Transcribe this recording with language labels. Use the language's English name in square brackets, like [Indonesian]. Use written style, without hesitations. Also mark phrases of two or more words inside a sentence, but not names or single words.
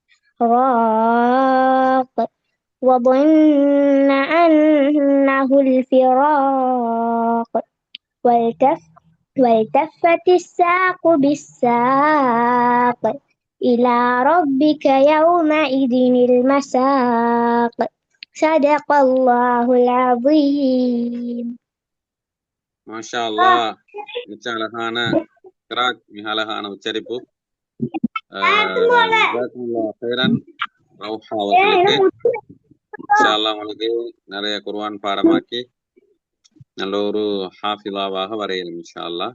[Arabic] راق وظن أنه الفراق والتفت الساق بالساق إلى ربك يومئذ المساق صدق الله العظيم. ما شاء الله, [Tamil] மிச்சம் அழகான கிராத், மிக அழகான உச்சரிப்பு. [Arabic] جزاكم الله خيرا [Tamil] ரவுஹா அவர்களுக்கு. [Arabic] إن شاء الله [Tamil] உங்களுக்கு நிறைய குர்ஆன் பாடமாக்கி நல்ல ஒரு ஹாஃபிலாவாக வரையணும் [Arabic] إن شاء الله.